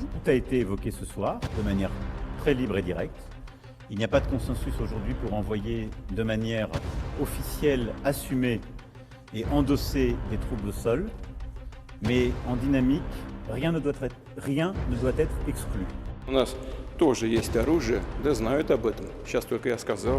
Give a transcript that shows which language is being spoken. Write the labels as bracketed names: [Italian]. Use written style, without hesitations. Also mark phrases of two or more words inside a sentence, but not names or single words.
[French] Tout a été évoqué ce soir de manière très libre et directe. Il n'y a pas de consensus aujourd'hui pour envoyer de manière officielle, assumée et endossée des troupes au sol. Mais en dynamique, rien ne doit être exclu. [Russian] У нас тоже есть оружие, да знают об этом. Сейчас только я сказал.